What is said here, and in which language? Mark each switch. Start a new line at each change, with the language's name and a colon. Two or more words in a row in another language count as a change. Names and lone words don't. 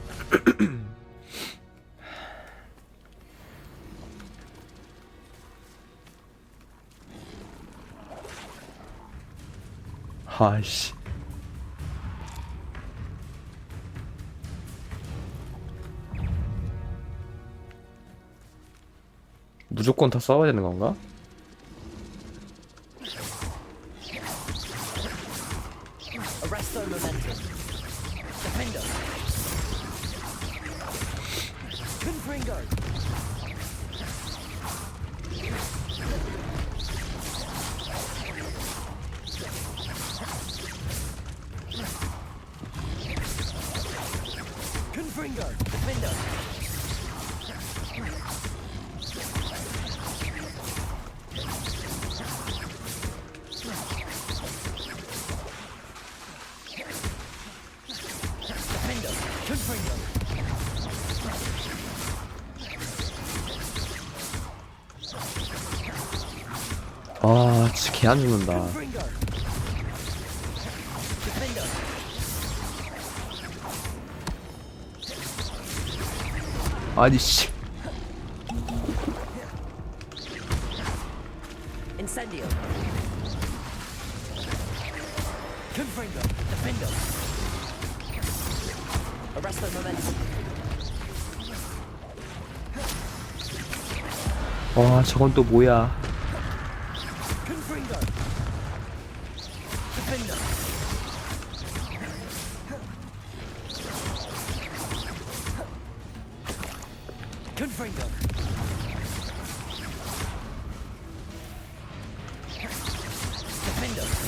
Korean: 아이씨. 무조건 다 싸워야 되는 건가? Arresto momentum. Defender. Confringo. Confringo. Defender. Defender. Confringo. 아, 진짜 개 안 죽는다. Confringo. Defender. 아니 씨. Incendio. Confringo. Defender. Arresto momentum. 와, 저건 또 뭐야? Confringo. Defender. Confringo. Defender.